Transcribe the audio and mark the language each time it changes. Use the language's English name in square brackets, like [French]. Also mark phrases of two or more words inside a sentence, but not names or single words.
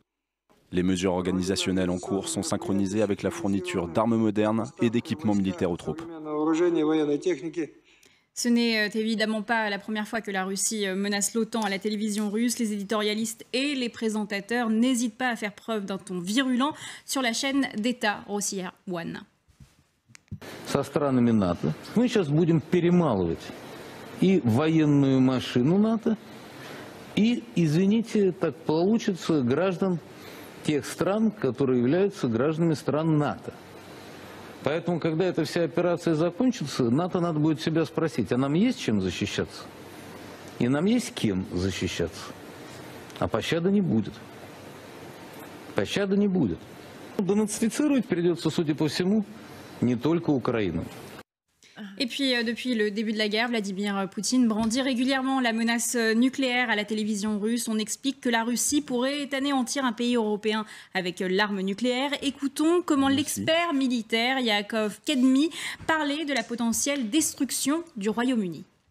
[French] Les mesures organisationnelles en cours sont synchronisées avec la fourniture d'armes modernes et d'équipements militaires aux troupes. Ce n'est évidemment pas la première fois que la Russie menace l'OTAN à la télévision russe. Les éditorialistes et les présentateurs n'hésitent pas à faire preuve d'un ton virulent sur la chaîne d'État Rossiya One. [Russian] Со странами НАТО. Мы сейчас будем перемалывать и военную машину НАТО, и, извините, так получится, граждан тех стран, которые являются гражданами стран НАТО. Поэтому, когда эта вся операция закончится, НАТО надо будет себя спросить, а нам есть чем защищаться? И нам есть кем защищаться? А пощады не будет. Пощады не будет. Денацифицировать придется, судя по всему, не только Украину. [French] Et puis, depuis le début de la guerre, Vladimir Poutine brandit régulièrement la menace nucléaire à la télévision russe. On explique que la Russie pourrait anéantir un pays européen avec l'arme nucléaire. Écoutons comment l'expert militaire Yakov Kedmi parlait de la potentielle destruction du Royaume-Uni.